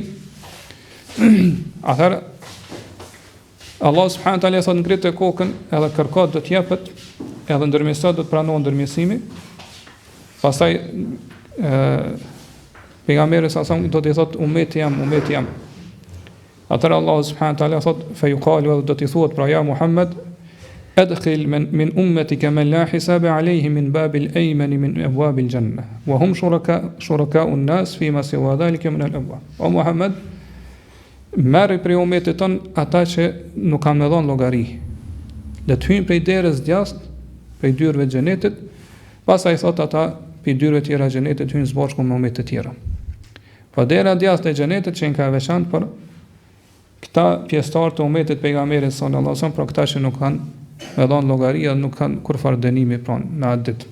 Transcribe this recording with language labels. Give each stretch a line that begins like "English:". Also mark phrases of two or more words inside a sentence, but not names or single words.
Albanian: Atëherë
Arabic: الله سبحانه وتعالى
Albanian: thot ngritë kokën edhe kërkot do të jepet edhe ndërmjetësat do të pranohen ndërmjetësimi. Pastaj pejgamberi
Arabic: صلى الله عليه وسلم
Albanian: do të thotë ummeti jam.
Arabic: Atëra الله سبحانه وتعالى thot فيقال
Albanian: do të thuhet pra
Arabic: يا محمد أدخل من أمتك من لا حساب عليه من الباب الأيمن من أبواب الجنة وهم شركاء الناس فيما سوى ذلك من الأبواب.
Albanian: O Muhammed, merri prej ummetit ton ata që nuk kanë më dhënë llogari. Le të hyjnë prej derës djast, prej dyrëve të xhenetit, Pastaj thot ata pi dyrëve tjera xhenetit hyn së bashku me ummet të tjera. Po dera djathtë e xhenetit që ka veçantë për këta pjesëtar të ummetit pejgamberit
Arabic: صلى الله عليه وسلم,
Albanian: për këta që nuk kanë me dhënë llogari dhe nuk kanë kurfar dënimi pranë në atë ditë.